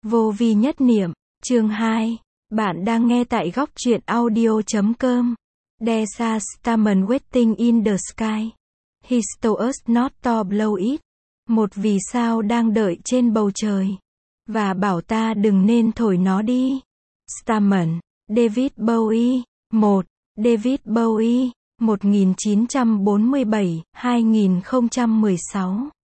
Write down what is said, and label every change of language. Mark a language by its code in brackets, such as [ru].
[vi] Vô vi nhất niệm, chương 2, bạn đang nghe tại góc truyện audio.com. [en] There's a starman waiting in the sky. His toe is not to blow it. [vi] Một vì sao đang đợi trên bầu trời. Và bảo ta đừng nên thổi nó đi. [en] Starman, David Bowie. 1. David Bowie, 1947-2016.